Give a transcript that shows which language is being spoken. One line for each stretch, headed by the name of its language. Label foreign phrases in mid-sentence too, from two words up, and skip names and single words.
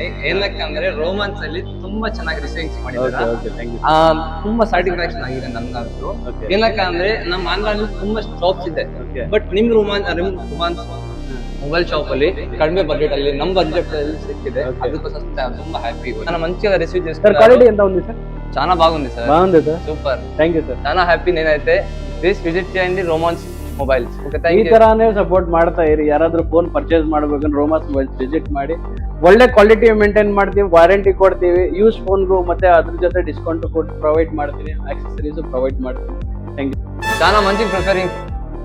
Kannada: ಏನಕ್ಕಂದ್ರೆ ರೋಮನ್ಸ್ ಅಲ್ಲಿ ತುಂಬಾ ಚೆನ್ನಾಗಿ ರಿಸೀವಿಂಗ್ಸ್ ಮಾಡಿದ್ದಾರೆ. ತುಂಬಾ ಸ್ಯಾಟಿಸ್ಫ್ಯಾಕ್ಷನ್ ಆಗಿದೆ ನನ್ಗಂತೂ. ಏನಕ್ಕಂದ್ರೆ ನಮ್ಮ ಆಂಧ್ರಲ್ಲಿ ತುಂಬಾ ಶಾಪ್ಸ್ ಇದೆ, ಬಟ್ ನಿಮ್ ರೋಮಾನ್ಸ್ ಮೊಬೈಲ್ ಶಾಪ್ ಅಲ್ಲಿ ಕಡಿಮೆ ಬಜೆಟ್ ಅಲ್ಲಿ ನಮ್ ಬಜೆಟ್ ಅಲ್ಲಿ ಸಿಕ್ಕಿದೆ. ಅದಕ್ಕೋಸ್ಕರ ತುಂಬಾ ಹ್ಯಾಪಿ. ನಾನು
Telugu: మంచిగా రిసీవ్ చేస్తాను. క్వాలిటీ ఎంత ఉంది సార్? చాలా బాగుంది సార్. బాగుంది సార్. సూపర్.
English: thank you sir.
Telugu: చాలా హ్యాపీ నేనైతే.
English: please visit
Telugu: చేయండి రోమాన్స్ ಮೊಬೈಲ್ಸ್.
Kannada: ಈ ತರಾನೇ ಸಪೋರ್ಟ್ ಮಾಡ್ತಾ ಇರಿ. ಯಾರಾದ್ರೂ
English: phone purchase
Kannada: ಮಾಡ್ಬೇಕಂದ್ರೆ ರೋಮಾಸ್ ಮೊಬೈಲ್ಸ್ ವಿಸಿಟ್ ಮಾಡಿ. ಒಳ್ಳೆ
English: quality maintain
Kannada: ಮಾಡ್ತೀವಿ, ವಾರಂಟಿ ಕೊಡ್ತೀವಿ,
English: use phone
Kannada: ಮತ್ತೆ ಅದ್ರ ಜೊತೆ ಡಿಸ್ಕೌಂಟ್ ಕೊಟ್ಟು ಪ್ರೊವೈಡ್ ಮಾಡ್ತೀವಿ,
English: accessories provide
Kannada: ಮಾಡ್ತೀವಿ.
English: thank you.
Telugu: చాలా మంచి ప్రిఫరింగ్